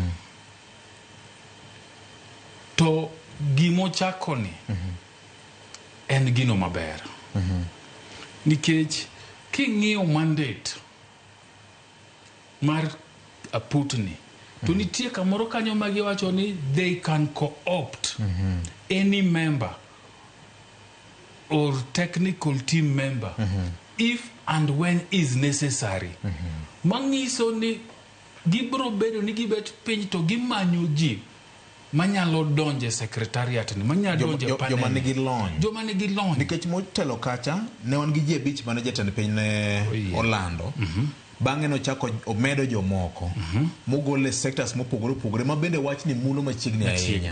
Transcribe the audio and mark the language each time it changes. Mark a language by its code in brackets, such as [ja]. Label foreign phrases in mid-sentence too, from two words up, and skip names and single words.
[luo] To gimo chakoni en gino maber. Nikech king'iyo mandate mar aputni to nitie kamoro kanyo ma giwacho ni [en] they can co-opt any member or technical team member if and when is necessary. [luo] Mangiso ni gibro bedo ni gibet piny to gimanyo ji manyalo donje secretariat ni manyalo donje panel joma nigi lony nikech motelo kacha ne on gi ji abich mane jatend piny ne Orlando. Bang'e no chako omedo jomoko mogole sectors mopogore ma bende wach ni mulo machiegni ahinya.